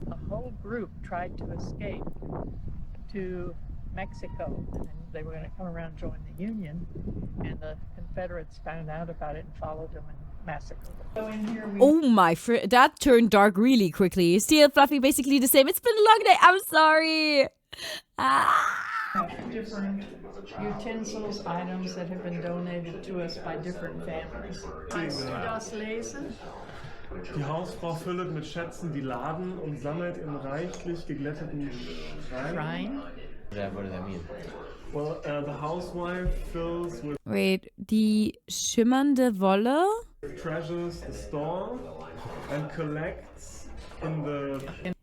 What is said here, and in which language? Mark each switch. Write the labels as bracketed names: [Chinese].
[English] A whole group tried to escape to Mexico, and they were going to come around and join the Union, and the Confederates found out about it and followed them and massacred them. So in here we Oh my that turned dark really quickly. Steel, Fluffy, basically the same. It's been a long day. I'm sorry. have different utensils, items that have been donated to us by different families. [German] Kannst du das lesen? Die Hausfrau füllt mit Schätzen die Laden und sammelt in reichlich geglätteten Schrein. [English] Shrine? What does that mean? Well, the housewife fills with [German] Wait, die schimmernde Wolle? [English] treasures the store and collects in the...